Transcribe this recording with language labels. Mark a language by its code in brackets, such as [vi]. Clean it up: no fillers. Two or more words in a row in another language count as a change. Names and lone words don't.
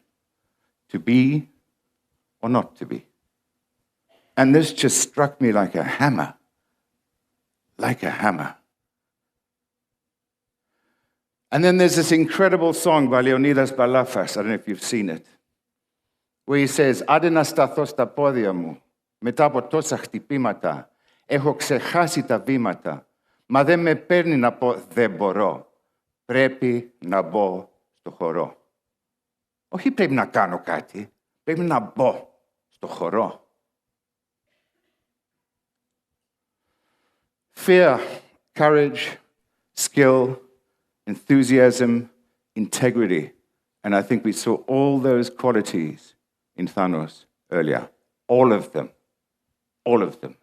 [en] To be or not to be. And this just struck me like a hammer. Like a hammer. And then there's this incredible song by Leonidas Balafas, I don't know if you've seen it, where he says, [el] «Άντε να σταθώ στα πόδια μου, μετά από τόσα χτυπήματα, έχω ξεχάσει τα βήματα, μα δεν με παίρνει να πω δεν μπορώ, πρέπει να μπω στο χορό». Όχι πρέπει να κάνω κάτι, πρέπει να μπω στο χορό. [en] Fear, courage, skill, enthusiasm, integrity. And I think we saw all those qualities in Thanos earlier. All of them. All of them.